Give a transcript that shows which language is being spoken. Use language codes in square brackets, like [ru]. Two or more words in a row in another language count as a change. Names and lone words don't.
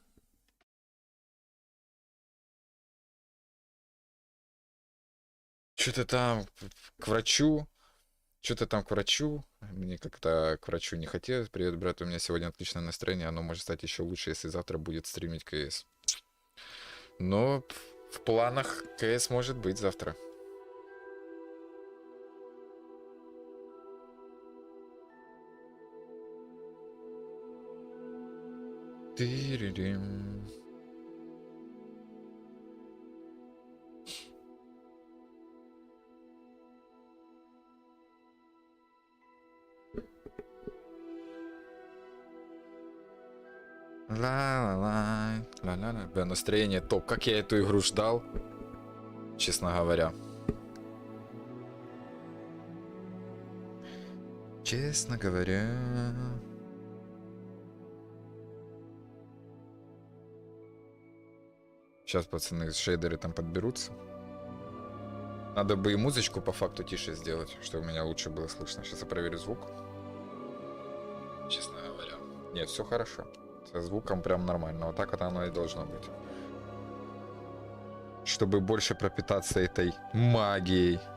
[ru] Что-то там к врачу. Что-то там к врачу. Мне как-то к врачу не хотелось. Привет, брат, у меня сегодня отличное настроение. Оно может стать еще лучше, если завтра будет стримить КС. Но в планах КС может быть завтра. Тырырым. Ла-ла-ла, ла-ла-ла. Бля, настроение топ. Как я эту игру ждал, честно говоря. Честно говоря. Сейчас, пацаны, шейдеры там подберутся. Надо бы и музычку по факту тише сделать, чтобы меня лучше было слышно. Сейчас я проверю звук. Честно говоря. Нет, все хорошо. Со звуком прям нормально. Вот так вот оно и должно быть. Чтобы больше пропитаться этой магией.